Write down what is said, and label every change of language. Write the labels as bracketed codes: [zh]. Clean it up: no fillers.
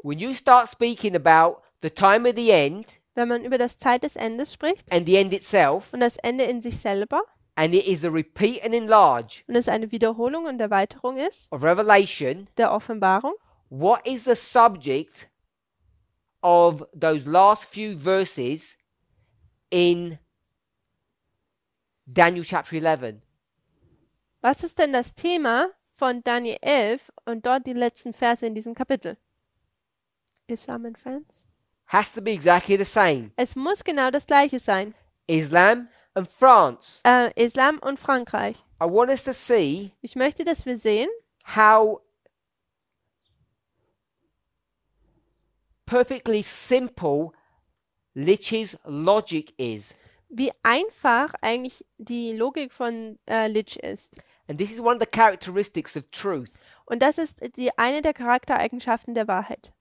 [en] when you start speaking about the time of the end [de] wenn man über das Zeit des Endes spricht [en] and the end itself, [de] und das Ende in sich selber [en] and it is a repeat and enlarge [de] und es eine Wiederholung und Erweiterung ist, [en] of Revelation, [de] der Offenbarung, [en] what is the subject of those last few verses in Daniel chapter 11? [de] was ist denn das Thema von Daniel 11 und dort die letzten Verse in diesem Kapitel? [en] Islam and France? Has to be exactly the same. [de] Es muss genau das Gleiche sein. [en] Islam and France. [de] Islam und Frankreich. [en] I want us to see [de] Ich möchte, dass wir sehen, [en] how perfectly simple Lich's logic is. [de] wie einfach eigentlich die Logik von Lich ist. [en] And this is one of the characteristics of truth. [de] Und das ist eine der Charaktereigenschaften der Wahrheit.